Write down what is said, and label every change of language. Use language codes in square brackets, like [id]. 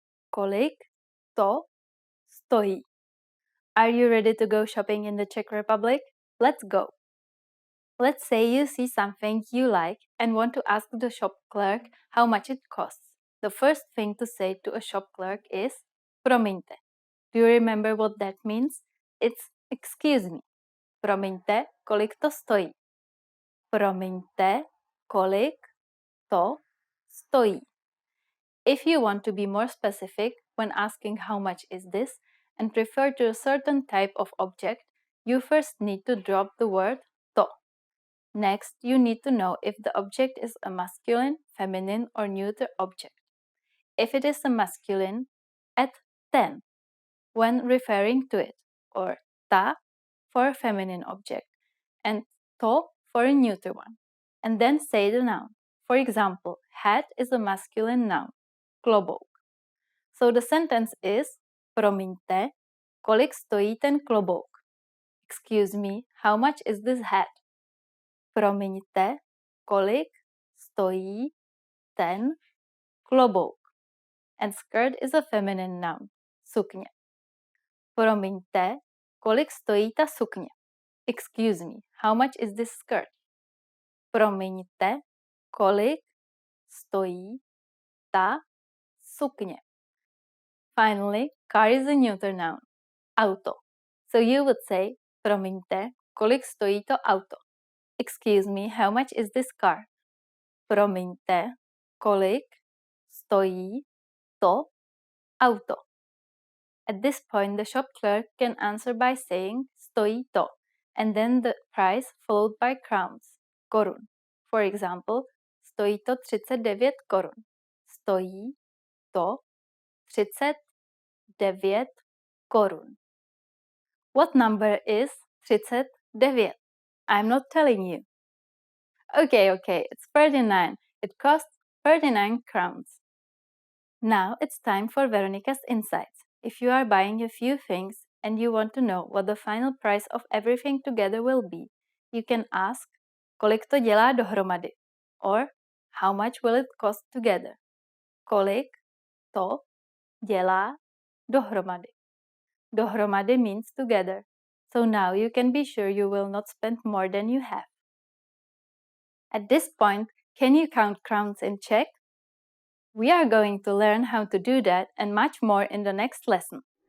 [cs] Kolik to stojí? [en] Are you ready to go shopping in the Czech Republic? Let's go! Let's say you see something you like and want to ask the shop clerk how much it costs. The first thing to say to a shop clerk is promiňte. Do you remember what that means? It's excuse me. [cs] Promiňte, kolik to stojí. Promiňte, kolik to stojí. [en] If you want to be more specific when asking how much is this and refer to a certain type of object, you first need to drop the word to. Next, you need to know if the object is a masculine, feminine, or neuter object. If it is a masculine, add ten when referring to it, or ta for a feminine object, and to for a neuter one, and then say the noun. For example, hat is a masculine noun, klobouk. So the sentence is [cs] promiňte, kolik stojí ten klobouk? [en] Excuse me, how much is this hat? [cs] Promiňte, kolik stojí ten klobouk? [en] And skirt is a feminine noun, sukně. [cs] Promiňte, kolik stojí ta sukně? [en] Excuse me, how much is this skirt? [cs] Promiňte, kolik stojí ta sukně? [en] Finally, car is a neuter noun, auto. So you would say, [cs] promiňte, kolik stojí to auto? [en] Excuse me, how much is this car? [cs] Promiňte, kolik stojí to auto? [en] At this point, the shop clerk can answer by saying stojí to, and then the price followed by crowns, korun. For example, [cs] stojí to 39 korun. Stojí to 39 korun. [en] What number is 39? I'm not telling you. Okay, it's 39. It costs 39 crowns. Now it's time for Veronica's insights. If you are buying a few things and you want to know what the final price of everything together will be, you can ask, [cs] kolik to dělá dohromady? [en] Or, how much will it cost together? [cs] Kolik to dělá dohromady? [en] Dohromady means together. So now you can be sure you will not spend more than you have. At this point, can you count crowns in Czech? We are going to learn how to do that and much more in the next lesson.